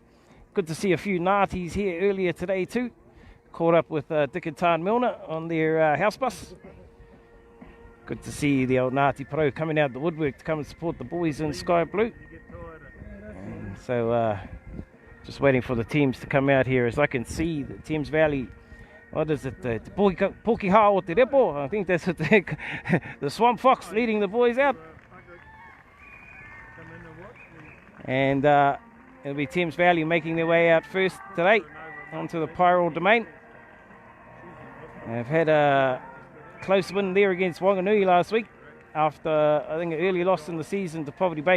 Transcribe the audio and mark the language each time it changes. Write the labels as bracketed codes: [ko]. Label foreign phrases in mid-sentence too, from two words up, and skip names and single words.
[en] Good to see a few Ngātis here earlier today too. Caught up with Dick and Tan Milner on their house bus. Good to see the old Ngāti Porou coming out the woodwork to come and support the boys in Sky Blue. And so just waiting for the teams to come out here. As I can see, the Thames Valley, what is it? [mi] The Pokihao o te Repo. [en] I think that's what the Swamp Fox leading the boys out. And it'll be Thames Valley making their way out first today onto the Paeroa domain. They've had a close win there against Wanganui last week after, I think, an early loss in the season to Poverty Bay.